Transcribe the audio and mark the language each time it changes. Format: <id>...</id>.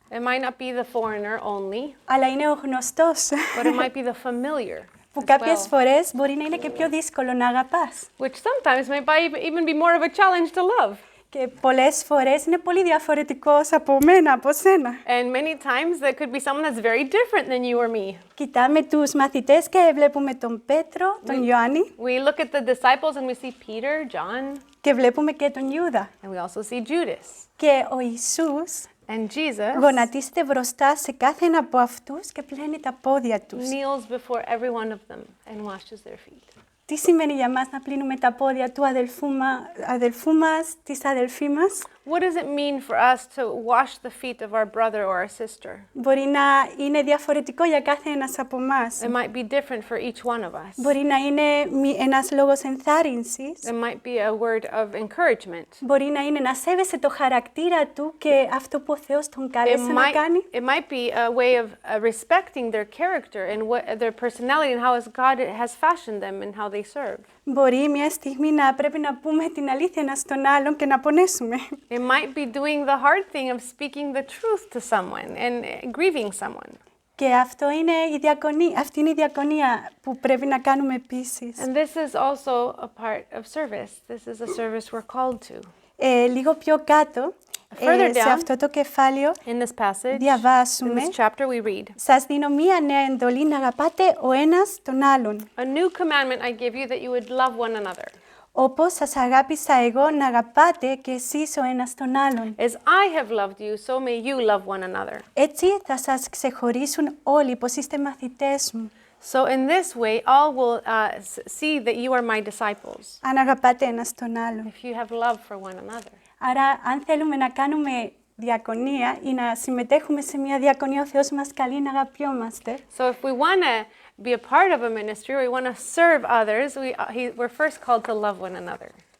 <en>It might not be the foreigner only,</en> <el>αλλά είναι ο γνωστός,</el> <en>but it might be the familiar.</en> <el>που</el> <en>as</en> <el>κάποιες</el> <en>well,</en> <el>φορές μπορεί να είναι και πιο δύσκολο να αγαπάς.</el> <en>which sometimes might even be more of a challenge to love.</en> <el>Και πολλές φορές είναι πολύ διαφορετικός από μένα, από σένα.</el> <en>And many times that could be someone that's very different than you or me.</en> <el>Κοιτάμε τους μαθητές και βλέπουμε τον Πέτρο, τον Ιωάννη</el> <en>We look at the disciples and we see Peter, John,</en> <el>και βλέπουμε και τον Ιούδα.</el> <en>and we also see Judas.</en> <el>Και ο Ιησούς</el> <en>And Jesus</en> <el>γονατίζεται μπροστά σε κάθε ένα από αυτούς και πλένει τα πόδια τους.</el> <en>kneels before every one of them and washes their feet.</en> <el>Τι σημαίνει για μας να πλύνουμε τα πόδια του αδελφού μας, της αδελφή μας?</el> <en>What does it mean for us to wash the feet of our brother or our sister?</en> <el>Μπορεί να είναι διαφορετικό για κάθε ένας από εμάς.</el> <en>It might be different for each one of us.</en> <el>Μπορεί να είναι ένας λόγος ενθάρρυνσης.</el> <en>It might be a word of encouragement.</en> <el>Μπορεί να είναι να σέβεσαι το χαρακτήρα του και αυτό που ο Θεός τον κάλεσε να κάνει.</el> <en>It might be a way of respecting their character and their personality and how as God has fashioned them and how they serve.</en> <el>Μπορεί μια στιγμή να πρέπει να πούμε την αλήθεια ένας στον άλλον και να πονέσουμε.</el> <en>It might be doing the hard thing of speaking the truth to someone and grieving someone.</en> <el>Και αυτό είναι αυτή είναι η διακονία που πρέπει να κάνουμε επίσης.</el> <en>And this is also a part of service. This is a service we're called to.</en> <el>Λίγο πιο κάτω,</el> <en>Further</en> <el>σε</el> <en>down,</en> <el>αυτό το κεφάλαιο,</el> <en>In this passage, in</en> <el>διαβάσουμε,</el> <en>this chapter, we read,</en> <el>σας δίνω μία νέα εντολή να αγαπάτε ο ένας τον άλλον.</el> <en>"A new commandment I give you that you would love one another.</en> <el>Όπως σας αγάπησα εγώ, να αγαπάτε και εσείς ο ένας τον άλλον.</el> <en>As I have loved you, so may you love one another.</en> <el>Έτσι θα σας ξεχωρίσουν όλοι πως είστε μαθητές μου.</el> <en>So in this way, all will see that you are my disciples,</en> <el>Αν αγαπάτε ένας τον άλλον.</el> <en>if you have love for one another."</en> <el>Άρα, αν θέλουμε να κάνουμε διακονία ή να συμμετέχουμε σε μια διακονία, ο Θεός μας καλεί να αγαπιόμαστε.</el> <en>So if we want to be a part of a ministry, or we want to serve others, we're first called to love one another.</en>